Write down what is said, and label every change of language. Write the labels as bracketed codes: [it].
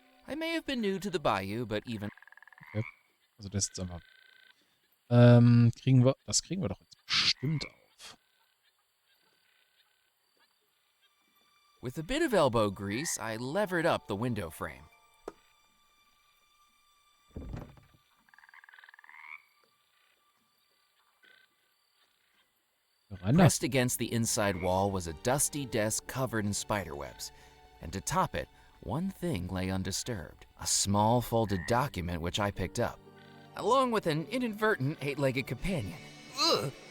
[en] I may have been new to the bayou, but even... Okay. [de] Also das ist jetzt einfach... das kriegen wir doch jetzt bestimmt auf. [en] With a bit of elbow grease, I levered up the window frame. Pressed against the inside wall was a dusty desk covered in spiderwebs, and to top it, one thing lay undisturbed, a small folded document which I picked up, along with an inadvertent 8-legged companion. Ugh.